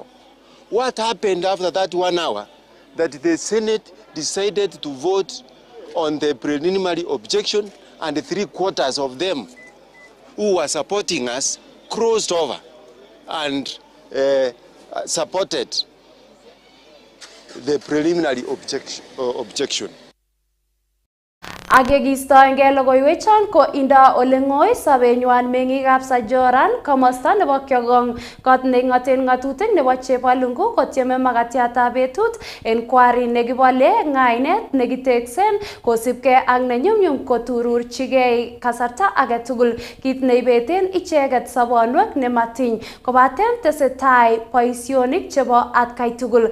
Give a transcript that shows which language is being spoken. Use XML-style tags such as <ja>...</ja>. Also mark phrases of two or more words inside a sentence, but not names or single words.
<en>What happened after that 1 hour? That the Senate decided to vote on the preliminary objection, and 3/4 of them who were supporting us crossed over and supported the preliminary objection.</en> <kln>Age kistoenge logoiwechon ko inda ole ng'oi sobenywan meng'ikab Sajoran komosta nebo Kyogong kot neng'oten ng'atutik nebo Chepalungu kotieme makatiatab betut en kwari nekibole ng'ainet nekiteksen kosibge ak nenyumnyum kotururchigei kasarta age tugul kit neibeten icheget sobonwek nematiny kobaten tesetai boisionik chebo atkai tugul.</kln>